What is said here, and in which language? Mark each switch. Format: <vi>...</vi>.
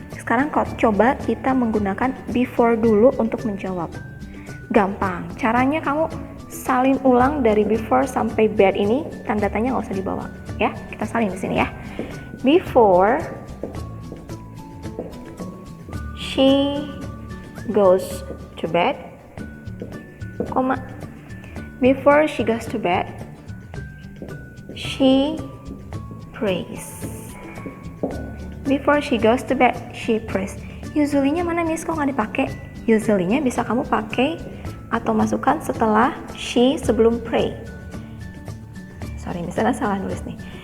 <id>Sekarang coba kita menggunakan before dulu untuk menjawab. Gampang. Caranya kamu salin ulang dari before sampai bed ini, tanda tanya nggak usah dibawa ya. Kita salin di sini ya.</id> <en>Before she goes to bed, comma, before she goes to bed, she prays. Before she goes to bed, she prays.</en> <id>Usually-nya mana Miss, kok nggak dipakai? Usually-nya bisa kamu pakai atau masukkan setelah she sebelum pray. Sorry, misalnya salah nulis nih.</id>